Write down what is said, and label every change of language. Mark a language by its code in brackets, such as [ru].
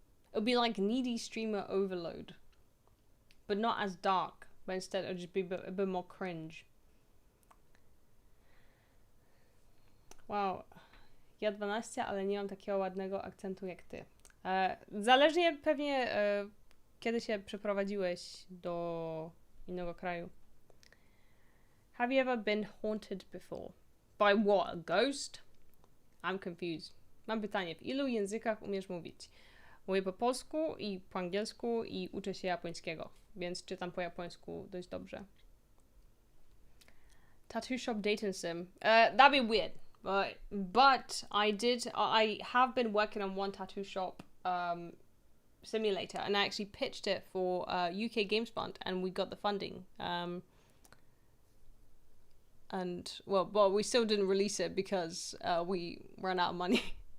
[en] It would be like needy streamer overload, but not as dark. But instead, it would just be a bit more cringe. Wow. [pl] Ja 12, ale nie mam takiego ładnego akcentu jak ty. Zależnie pewnie kiedy się przeprowadziłeś do innego kraju. [en] Have you ever been haunted before? By what? A ghost? I'm confused. [pl] Mam pytanie, w ilu językach umiesz mówić? Mówię po polsku i po angielsku i uczę się japońskiego, więc czytam po japońsku dość dobrze. [en] Tattoo shop dating sim. That'd be weird. But I have been working on one tattoo shop simulator, and I actually pitched it for UK Games Fund, and we got the funding. And well, we still didn't release it because we ran out of money.